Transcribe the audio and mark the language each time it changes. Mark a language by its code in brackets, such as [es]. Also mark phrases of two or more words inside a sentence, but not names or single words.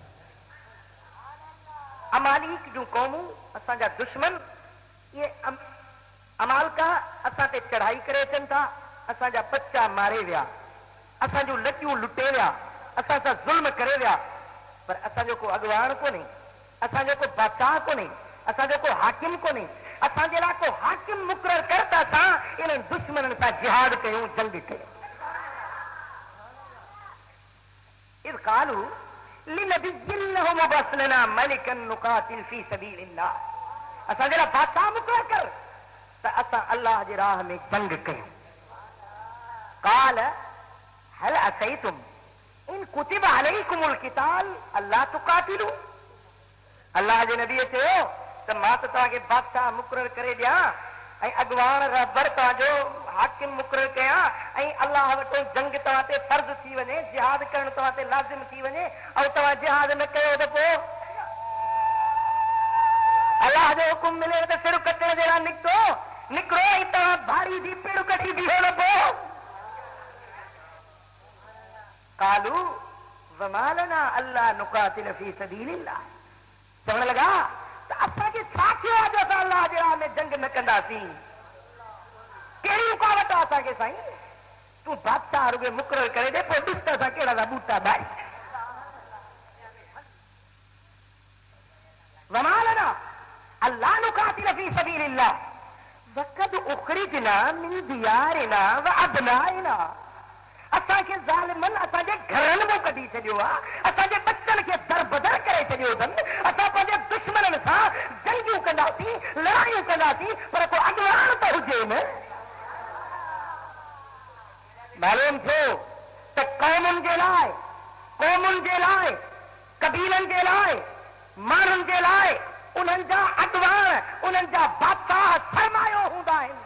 [sd] अमालीक जूं क़ौमूं, असांजा दुश्मन, इहे अमालका असां ते चढ़ाई करे अचनि था, असांजा बच्चा मारे विया, असांजूं लटियूं लुटे विया, असां सां ज़ुल्म करे विया, पर असांजो को अॻवान कोन्हे, असांजो को बादशाह कोन्हे, असांजो को हाकिम कोन्हे। असांजे लाइ को हाकिम मुक़रर कर त असां इन्हनि दुश्मननि सां जिहाद कयूं, जंग कयूं। [ar] إذ قالوا لنبي لهم ابعث لنا ملكا نقاتل في سبيل الله, [sd] असांजे लाइ बादशाह मुक़रर कर त असां अल्लाह जे राह में जंग कयूं। [ar] قال هل عسيتم إن كتب عليكم القتال ألا تقاتلوا, [sd] अल्लाह जे नबी चयो त मां त तव्हांखे बादशाह मुक़रर करे ॾियां ऐं अॻवान रहबर तव्हांजो हाकिम मुक़रर कयां ऐं अल्लाह वटि जंग तव्हां ते फर्ज़ थी वञे, जिहाद करणु तव्हां ते लाज़िम थी वञे, ऐं तव्हां जिहाद न कयो त पोइ अल्लाह जो हुकुम मिले त सिर कटण जे लाइ निकिरो ऐं तव्हां भारी जी पेड़ कटी बीहो न पोइ। [ar] قالوا وما لنا ألا نقاتل في سبيل الله, [sd] चवण लॻा त असांखे छा थियो आहे जो असां अल्लाह जे राह में जंग न कंदासीं? कहिड़ी रुकावट आहे असांखे? साईं तूं बादशाह रुॻो मुक़रर करे ॾे, पोइ ॾिस त असां कहिड़ा था बूटा बारी। [ar] وما لنا ألا نقاتل في سبيل الله وقد أخرجنا من ديارنا وأبنائنا, [sd] असांखे ज़ालिमनि असांजे घरनि मां कढी छॾियो आहे, असांजे बच्चनि खे दरबदर करे छॾियो अथनि, असां पंहिंजे दुश्मननि सां जंगियूं कंदासीं, लड़ायूं कंदासीं, पर को अॻवान त हुजे न। मालूम थियो त क़ौमुनि जे लाइ, क़ौमुनि जे लाइ, कबीलनि जे लाइ, माण्हुनि जे लाइ उन्हनि जा अॻवान, उन्हनि जा बादशाह सरमायो हूंदा आहिनि।